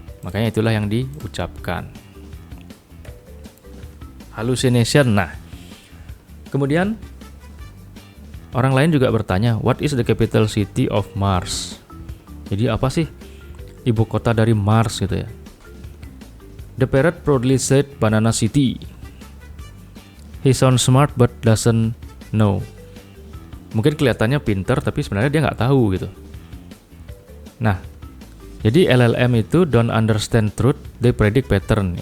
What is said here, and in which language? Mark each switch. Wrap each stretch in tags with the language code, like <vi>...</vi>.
<id>Makanya itulah yang diucapkan.</id> <en>Hallucination.</en> <id>Nah, kemudian orang lain juga bertanya,</id> <en>what is the capital city of Mars?</en> <id>Jadi apa sih ibu kota dari Mars gitu ya?</id> <en>The parrot proudly said Banana City. He sounds smart but doesn't know.</en> <id>Mungkin kelihatannya pinter tapi sebenarnya dia nggak tahu gitu. Nah, jadi LLM itu</id> <en>don't understand truth, they predict pattern.</en>